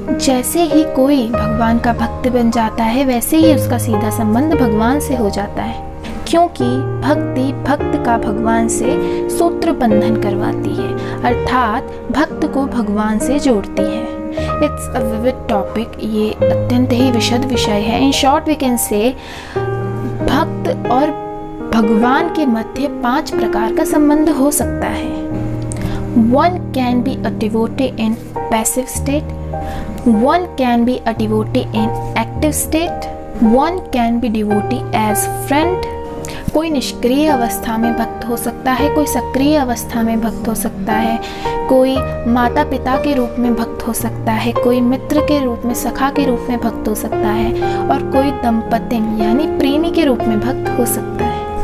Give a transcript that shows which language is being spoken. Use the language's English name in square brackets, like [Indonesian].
[Hindi] जैसे ही कोई भगवान का भक्त बन जाता है वैसे ही उसका सीधा संबंध भगवान से हो जाता है, क्योंकि भक्ति भक्त का भगवान से सूत्र बंधन करवाती है, अर्थात भक्त को भगवान से जोड़ती है। [English] it's a vivid topic, [Hindi] ये अत्यंत ही विशद विषय है। [English] in short we can say [Hindi] भक्त और भगवान के मध्य 5 प्रकार का संबंध हो सकता है। [English] One can be a devotee in passive state, one can be a devotee in active state, one can be devotee as friend। [Hindi] कोई निष्क्रिय अवस्था में भक्त हो सकता है, कोई सक्रिय अवस्था में भक्त हो सकता है, कोई माता पिता के रूप में भक्त हो सकता है, कोई मित्र के रूप में, सखा के रूप में भक्त हो सकता है, और कोई दंपति यानी प्रेमी के रूप में भक्त हो सकता है।